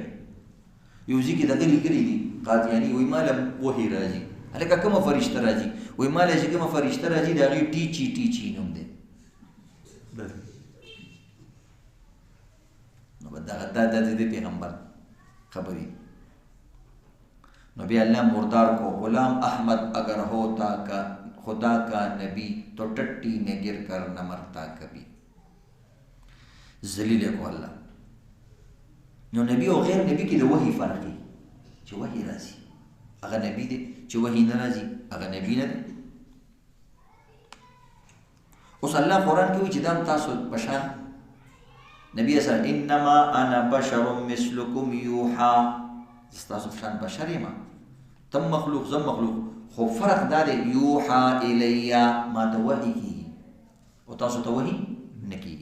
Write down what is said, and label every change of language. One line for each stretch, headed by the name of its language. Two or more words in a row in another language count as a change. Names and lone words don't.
Pashto: یو ځای کې دغه لیکلي دي قادیاني وایي ما له وحی راځي، هلکه کومه فرشته راځي؟ وایي ما له چې کومه فرشته راځي د هغې ټیچي نوم دی. نو دا د پیغمبر خبرې.
Urdu: نو بیا اللہ مردار کو غلام احمد اگر ہوتا کا خدا کا نبی تو ٹٹی میں گر کر نہ مرتا کبھی. ذلیل کو اللہ.
Pashto: نو نبی او غیر نبی کې د وحی فرق دی چې وحی راځي هغه نبی دی، چې وحی نه راځي هغه نبی نه دی. اوس الله قرآن کې وایي چې دا تاسو بشر نبی اسلام
Arabic: انما انا بشر مثلکم یوحا،
Pashto: تاسو شان بشر یم، تم مخلوق زم مخلوق، خو فرق دا دی
Arabic: یوحا الیا
Pashto: ما ته وحی کیږي او تاسو ته وحی نه کیږي.